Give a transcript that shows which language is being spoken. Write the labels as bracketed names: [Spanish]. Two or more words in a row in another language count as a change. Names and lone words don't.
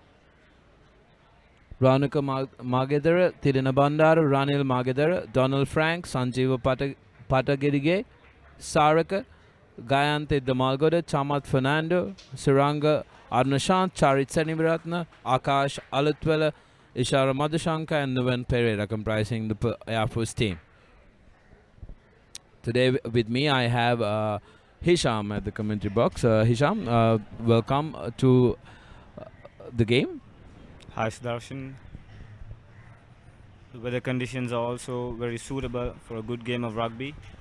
[English] Ranuka Magedara, Tirina Bandara, Ranil Magedara, Donald Frank, Sanjeeva Patagirige, Saraka, Gayante Damalgoda, Chamat Fernando, Suranga Arnashant, Charit Seniviratna, Akash Alatwela, Ishara Madhushanka, and Nuvan Pereira comprising the Air Force team. Today with me I have Hisham at the commentary box. Hisham, welcome to the game. Hi Sudarshan. The weather conditions are also very suitable for a good game of rugby.